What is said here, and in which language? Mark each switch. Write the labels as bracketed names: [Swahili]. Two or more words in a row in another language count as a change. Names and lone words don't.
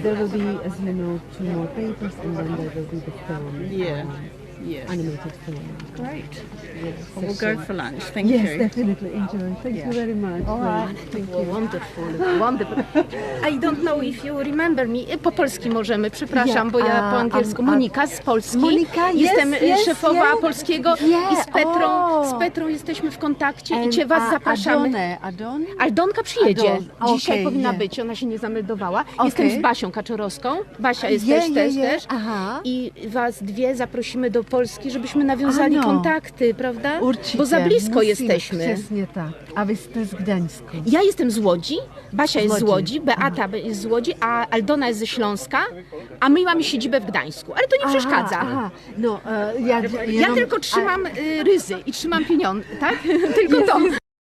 [English] There will be, as you know, 2 more papers, and then there will be the film. Yeah. Yes. Animated film. Great. Yes, Well, we'll go for lunch. Thank you. Yes, definitely. Enjoy. Thank you very much. All right. Thank you. Wonderful, wonderful. I don't know if you remember me. [Polish] Po polski możemy, przepraszam, bo ja po angielsku. Monika z Polski. Monika, jestem [English] yes, [Polish] szefowa [English] yes. [Polish] polskiego i z Petrą jesteśmy w kontakcie i cię was zapraszamy. Aldonka przyjedzie. Dzisiaj powinna być, ona się nie zameldowała. Jestem z Basią Kaczorowską. Basia jest też. Aha. I was dwie zaprosimy do Polski, żebyśmy nawiązali kontakty, prawda? [Czech] Určitě, [Polish] bo za blisko [Czech] musíme, [Polish] jesteśmy. [Czech] Přesně tak. A vy jste z Gdaňsku. [Polish] Ja jestem z Łodzi, Basia jest z Łodzi, Beata jest z Łodzi, a Aldona jest ze Śląska, a my mamy siedzibę w Gdańsku. Ale to nie przeszkadza. Aha. No, ja tylko trzymam ryzy i trzymam pieniądze, tak? Tylko to.